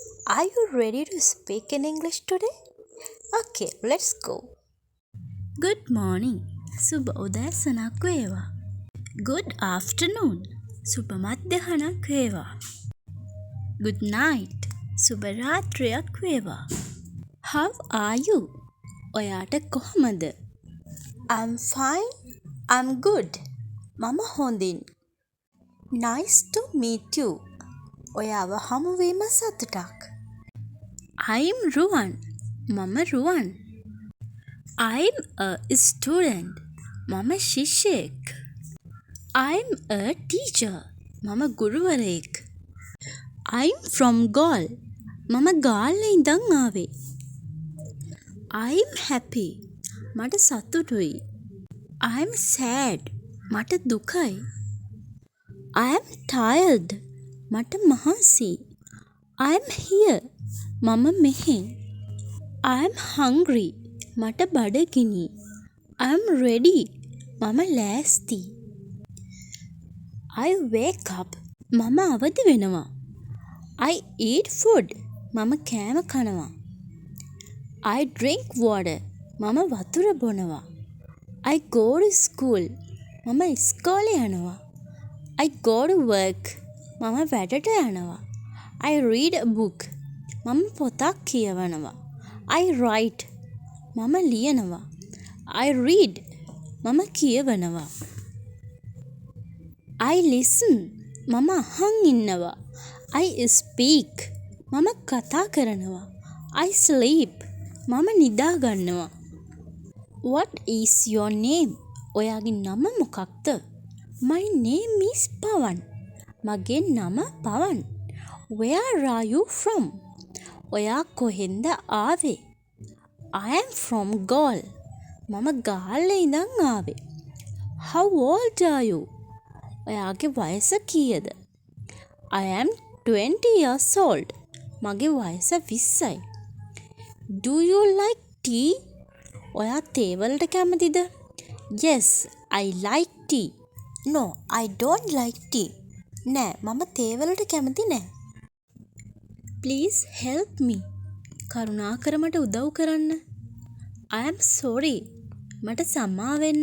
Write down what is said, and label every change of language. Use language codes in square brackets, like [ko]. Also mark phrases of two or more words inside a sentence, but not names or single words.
[en] Are you ready to speak in English today? Okay, let's go. Good morning. [si] සුබ උදෑසනක් වේවා. [en] Good afternoon. [si] සුබ මධ්‍යහනක් වේවා. [en] Good night. [si] සුබ රාත්‍රියක් වේවා. [en] How are you? [si] ඔයාට කොහමද? [en] I'm fine. I'm good. [si] මම හොඳින්. [en] Nice to meet you. [si] ඔයාව හමුවීම සතුටක්. [en] I'm Ruwan. මම රුවන්. I'm a student. [si] මම ශිෂ්‍යයෙක්. [en] I'm a teacher. [si] මම ගුරුවරයෙක්. [en] I'm from Galle. [si] මම ගාල්ල ඉඳන් ආවේ. [en] I'm happy. [si] මට සතුටුයි. [en] I'm sad. [si] මට දුකයි. [en] I'm tired. [si] මට මහන්සි. [en] I'm here. [si] මම මෙහි. [en] I'm hungry. [si] මට බඩගිනි. [en] I'm ready. [si] මම ලෑස්ති. [en] I wake up. [si] මම අවදි වෙනවා. [en] I eat food. [si] මම කෑම කනවා. [en] I drink water. [si] මම වතුර බොනවා. [en] I go to school. [si] මම ඉස්කෝලේ යනවා. [en] I go to work. [si] මම වැඩට යනවා. [en] I read a book. [si] මම පොතක් කියවනවා. [en] I write. [si] මම ලියනවා. [en] I read. [si] මම කියවනවා. [en] I listen. [si] මම අහන් ඉන්නවා. [en] I speak. [si] මම කතා කරනවා. [en] I sleep. [si] මම නිදා ගන්නවා. [en] What is your name? [si] ඔයාගේ නම මොකක්ද? [en] My name is Pawan. [si] මගේ නම පවන්. [en] Where are you from? [si] ඔයා කොහෙන්ද ආවේ? [en] I am from Galle. [si] මම ගාල්ලේ ඉඳන් ආවේ. [en] How old are you? [si] ඔයාගේ වයස කීයද? [en] I am 20 years old. [si] මගේ වයස 20යි. [en] Do you like tea? [si] ඔයා තේ වලට කැමතිද? [en] Yes, I like tea. No, I don't like tea. [si] නෑ, මම තේ වලට කැමති නෑ. [en] Please help me. [si] කරුණාකර මට උදව් කරන්න. [en] I am sorry. [si] මට සමා වෙන්න.